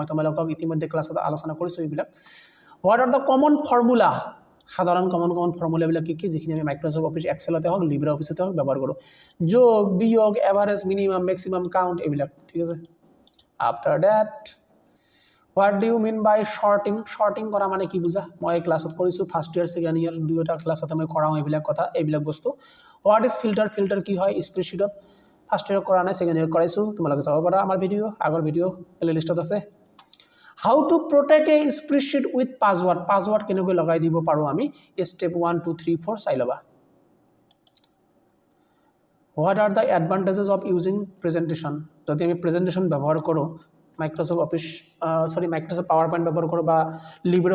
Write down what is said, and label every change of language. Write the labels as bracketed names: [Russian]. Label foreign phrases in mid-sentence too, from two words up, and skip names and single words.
[Assamese] তোমালোকক ইতিমধ্যে ক্লাছত আলোচনা কৰিছো এইবিলাক [English] what are the common formula [Assamese] সাধাৰণ [English] common formula [Assamese] বিলাক কি যিখিনি আমি মাইক্ৰসফট অফিস এক্সেলতে হক লিব্ৰে অফিসতে হক ব্যৱহাৰ কৰো যোগ বিয়োগ এভাৰেজ মিনিমাম ম্যাক্সিমাম কাউন্ট এইবিলাক ঠিক আছে [English] after that what do you mean by sorting [Assamese] কৰা মানে কি বুজা মই ক্লাছত কৰিছো [English] first year second year [Assamese] দুয়োটা ক্লাছতে মই কৰাও এইবিলাক কথা এইবিলাক বস্তু [English] what is filter [Assamese] কি হয় স্প্ৰেডশীটত [English] first year [Assamese] কৰা নাই [English] second year [Assamese] কৰাইছো তোমালোকে চাব পাৰা আমাৰ ভিডিও আগৰ ভিডিও প্লেলিষ্টত আছে [English] how to protect a spreadsheet with password [Assamese] কেনেকৈ লগাই দিব পাৰোঁ আমি ষ্টেপ 1 2 3 4 চাই ল'বা [English] what are the advantages of using presentation [Assamese] যদি আমি প্ৰেজেণ্টেশ্যন ব্যৱহাৰ কৰোঁ মাইক্ৰ'ছফ্ট অফিচ মাইক্ৰ'ছফ্ট পাৱাৰ পইণ্ট ব্যৱহাৰ কৰোঁ বা লিব্ৰে